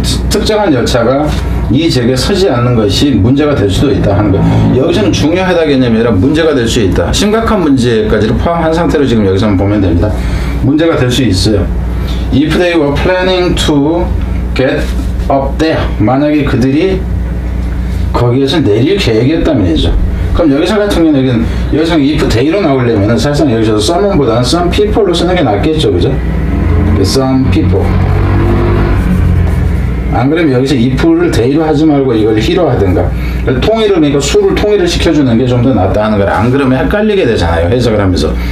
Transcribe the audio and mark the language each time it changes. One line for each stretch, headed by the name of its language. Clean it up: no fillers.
Korean: 특정한 열차가 이 지역에 서지 않는 것이 문제가 될 수도 있다 하는 거예요. 여기서는 중요하다 개념이 아니라 문제가 될 수 있다. 심각한 문제까지를 포함한 상태로 지금 여기서만 보면 됩니다. 문제가 될 수 있어요.
English: If they were planning to get up there,
Korean: 만약에 그들이 거기에서 내릴 계획이었다면이죠. 그럼 여기서 같은 경우는 여기서 if they로 나오려면 사실상 여기서 someone보다는 some people로 쓰는 게 낫겠죠, 그죠?
English: some people.
Korean: 안 그러면 여기서 if를 they로 하지 말고 이걸 he로 하든가. 통일을, 그러니까 수를 통일을 시켜주는 게 좀 더 낫다 하는 거라. 안 그러면 헷갈리게 되잖아요, 해석을 하면서.